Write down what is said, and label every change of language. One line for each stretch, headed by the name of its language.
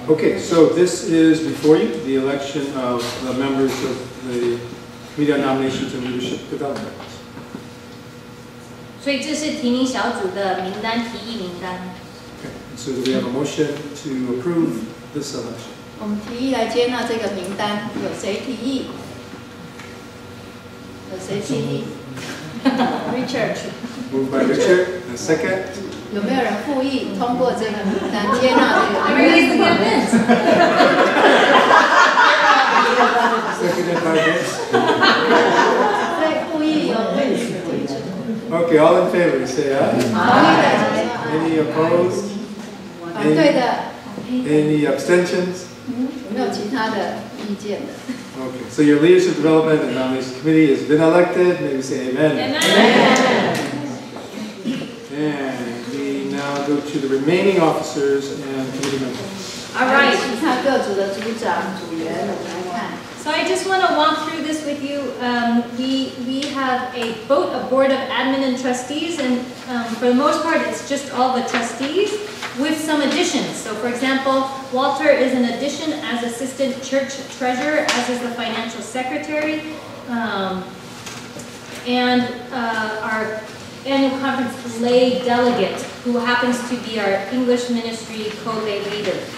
English: Okay, so this is before you, the election of the members of the Committee on Nominations and Leadership Development.
Chinese: 所以这是提名小组的名单，提议名单。
English: Okay, so do we have a motion to approve this election?
Chinese: 我们提议来接纳这个名单，有谁提议？有谁提议？Richard。
English: Moved by Richard, and second.
Chinese: 有没有人复议通过这个名单，接纳这个名单？
English: Seconded by Vince.
Chinese: 对，复议有位置。
English: Okay, all in favor, say aye. Any opposed?
Chinese: 反对的，
English: Any abstentions?
Chinese: 有没有其他的意见的？
English: Okay, so your Leadership Development and Nominations Committee has been elected. Maybe say amen. Amen. And we now go to the remaining officers and committee members. All right.
Chinese: 其他各组的组长、组员，我们来看。
English: So I just want to walk through this with you. We have a board of admin and trustees, and for the most part, it's just all the trustees with some additions. So, for example, Walter is an addition as assistant church treasurer, as is the financial secretary, and our annual conference lay delegate, who happens to be our English ministry co-lay leader.